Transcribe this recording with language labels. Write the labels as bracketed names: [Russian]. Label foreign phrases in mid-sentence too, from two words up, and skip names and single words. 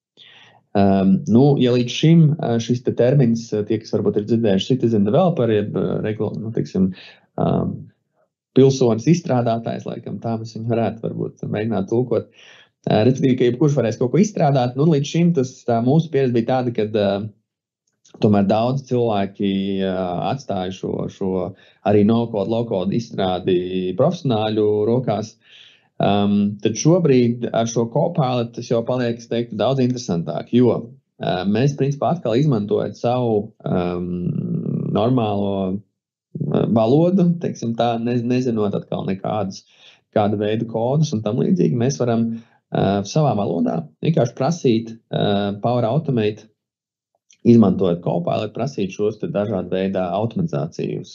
[Latvian] Ja līdz šim šis termins, tie, kas varbūt ir dzirdējuši [English] citizen developer, [Latvian] pilsonis izstrādātājs, laikam tā mēs viņu varētu varbūt mēģināt tulkot. Respektīvi, ka jebkurš varēs kaut ko izstrādāt, līdz šim mūsu pieredze bija tāda, kad tomēr daudz cilvēki atstāja šo arī [English] no-code, low-code [Latvian] izstrādi profesionāļu rokās. Tad šobrīd ar šo Copilot tas jau paliek, es teiktu, daudz interesantāk, jo mēs, principā, atkal izmantojot savu normālo valodu, tā, nezinot atkal kādu veidu kodus un tam līdzīgi, mēs varam savā valodā vienkārši prasīt Power Automate, izmantojot Copilot, prasīt šos dažādu veidu automatizācijas.